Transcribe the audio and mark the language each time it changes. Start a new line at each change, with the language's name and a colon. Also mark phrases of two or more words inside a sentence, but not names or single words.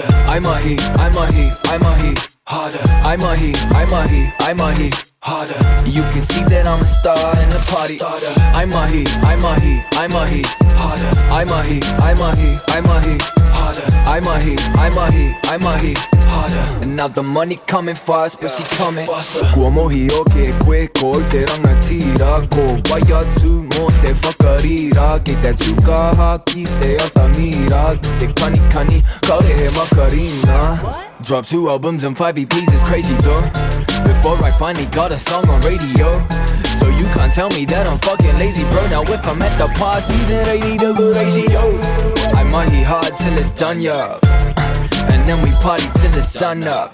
English: I'm Mahi, I'm Mahi, I'm Mahi Harder. I'm Mahi, I'm Mahi, I'm Mahi Harder. You can see that I'm a star and the party starter. I'm Mahi, I'm Mahi, I'm Mahi Harder. I'm Mahi, I'm Mahi, I'm Mahi Harder. I'm Mahi, I'm Mahi, I'm Mahi Harder. And now the money coming fast, but she coming faster.
Māori: Kua mohi o ke koe ko te rangatira. Ko Waiata mo te whakarira. Ki te tukaha ki te atamira. Ki te Kanikani, kaore he makarina.
English: Drop 2 albums and 5 EPs, it's crazy though. Before I finally got a song on radio. So you can't tell me that I'm fucking lazy, bro. Now if I'm at the party, then I need a good ratio. I'm Mahi Hard till it's done, yeah. And then we party till the sun up.